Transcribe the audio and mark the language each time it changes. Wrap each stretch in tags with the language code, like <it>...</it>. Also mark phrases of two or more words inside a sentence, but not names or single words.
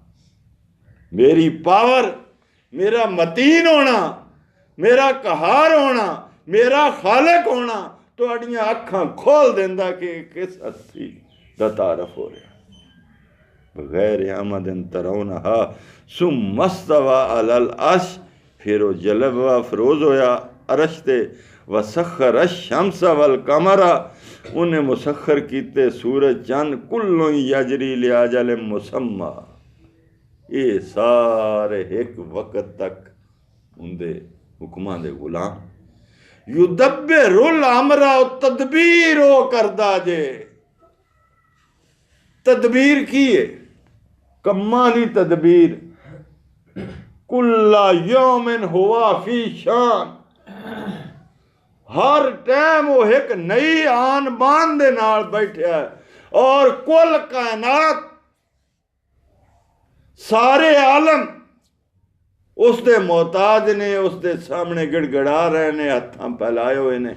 <pa>میری پاور، میرا متین ہونا، میرا قہار ہونا، میرا خالق ہونا تہاڈیاں اکھاں کھول دیندا کہ کس ہستی دا تعارف ہو رہا.</pa> <ar>بغير عمد ترونها ثم استوى على العرش,</ar> <pa>پھر وہ جلوہ فروز ہویا عرش تے.</pa> <ar>وسخر الشمس والقمر,</ar> <pa>انہیں مسخر کیتے سورج چن,</pa> <ar>كل يجري لأجل مسمى.</ar> <pa>یہ سارے ایک وقت تک ان کے حکماں دے غلام.</pa> <ar>يدبر الأمر,</ar> <pa>تدبیر وہ کردا جے. تدبیر کی ہے؟ کماں دی تدبیر.</pa> <ar>كل يوم هو في شأن,</ar> <pa>ہر ٹائم وہ ایک نئی آن بان دے نال بیٹھا ہے. اور کل کائنات، سارے عالم اس کے محتاج نے، اس کے سامنے گڑگڑا رہے نے، ہتھاں پھیلائے ہوئے نے.</pa>